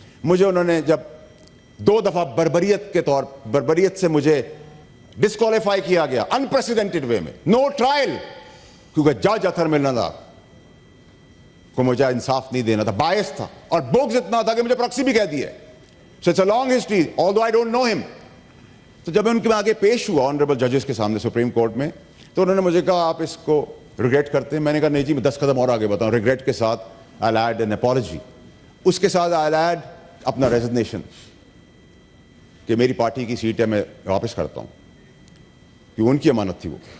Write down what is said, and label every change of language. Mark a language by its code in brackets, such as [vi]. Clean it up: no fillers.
[ur] مجھے انہوں نے جب 2 دفعہ بربریت سے مجھے ڈسکوالیفائی کیا گیا انپریسیڈنٹڈ وے میں, نو ٹرائل, کیونکہ جج اطہر من اللہ کو مجھے انصاف نہیں دینا تھا, باعث تھا, اور بغض اتنا تھا کہ مجھے پروکسی بھی کہہ دی ہے. [en] So it's a long history, although I don't know him. [ur] تو جب میں ان کے آگے پیش ہوا آنریبل ججز کے سامنے سپریم کورٹ میں, تو انہوں نے مجھے کہا آپ اس کو ریگریٹ کرتے ہیں؟ میں نے کہا نہیں جی, میں 10 قدم اور آگے بتاؤں. ریگریٹ کے ساتھ [en] I'll add an apology, [ur] اس کے ساتھ [en] I'll add [ur] اپنا ریزگنیشن. کہ میری پارٹی کی سیٹ ہے میں واپس کرتا ہوں، کہ ان کی امانت تھی وہ.